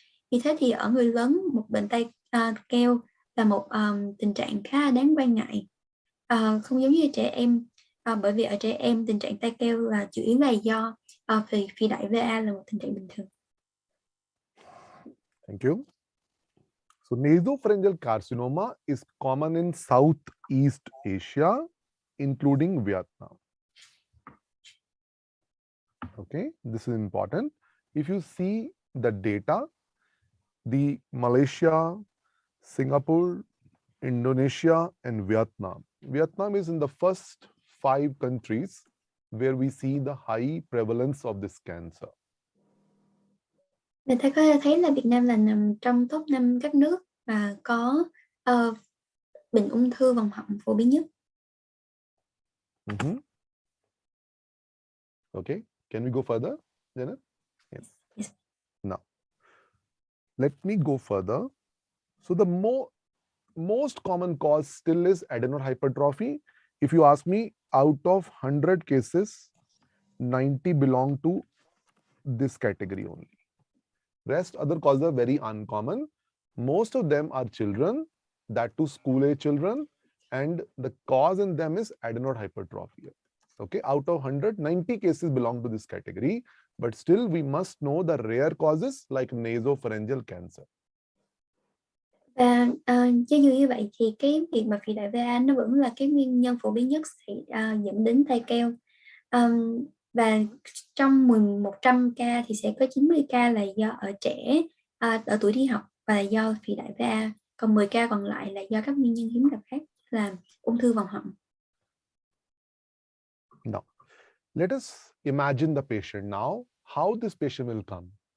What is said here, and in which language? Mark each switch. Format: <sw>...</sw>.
<vi>Vì thế thì ở người lớn, một bệnh tai keo là một tình trạng khá đáng quan ngại, không giống như trẻ em. Bởi vì ở trẻ em tình trạng tai keo là chủ yếu là do phi đại VA là một tình trạng bình thường.</vi> <en>Thank you. So nasopharyngeal carcinoma is common in Southeast Asia, including Vietnam. Okay, this is important. If you see the data, the Malaysia, Singapore, Indonesia, and Vietnam. Vietnam is in the first 5 countries where we see the high prevalence of this cancer.</en> <vi>Người ta có thấy là Việt Nam là nằm trong top 5 các nước mà có bệnh ung thư vòng họng phổ biến nhất.</vi> <en>Okay, can we go further, Janet? Yes. Yes. Now, let me go further. So the most common cause still is adenoid hypertrophy. If you ask me, out of 100 cases, 90 belong to this category only. Rest other causes are very uncommon. Most of them are children, that too school-age children, and the cause in them is adenoid hypertrophy. Okay, out of 100, 90 cases belong to this category, but still we must know the rare causes like nasopharyngeal cancer.</en> <vi>Và cho dù như vậy thì cái việc mà phì đại VA nó vẫn là cái nguyên nhân phổ biến nhất dẫn đến tai keo. Và trong 100 ca thì sẽ có 90 ca là do ở trẻ ở tuổi đi học và do phì đại VA, còn 10 ca còn lại là do các nguyên nhân hiếm gặp khác là ung thư vòng họng.</vi> <en>Now, let us imagine the patient now, how this patient will come.</en>